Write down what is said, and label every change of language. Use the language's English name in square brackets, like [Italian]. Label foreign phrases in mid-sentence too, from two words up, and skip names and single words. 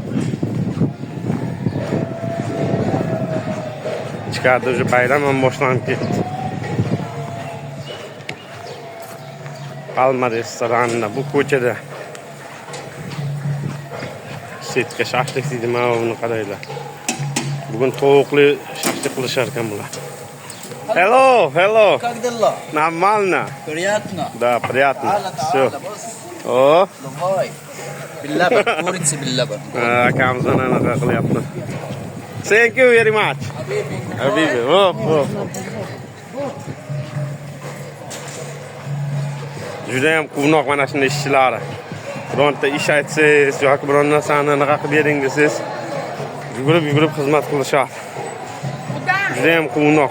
[Uzbek] Ichkarida уже bayram ham boshlanib ketdi. Palma restoranida bu ko'chada setka shashlik deydimi, buni qaranglar. Bugun tovuqli shashlik qilishar ekan bular. [Russian] Hello. Как дела? Нормально. Приятно. Да, приятно. Все. О. Давай. [Uzbek] Billa bir, kurica billa bir. Akamizdan anaqa qilyapti. [English] Thank you very much. Habibi. [Uzbek] Hop. Juda ham quvnoq mana shunday ishchilari. Bironta ish aytsangiz yoki biron narsani anaqa qilib bering desangiz, yugurib xizmat qilishadi. Juda ham quvnoq.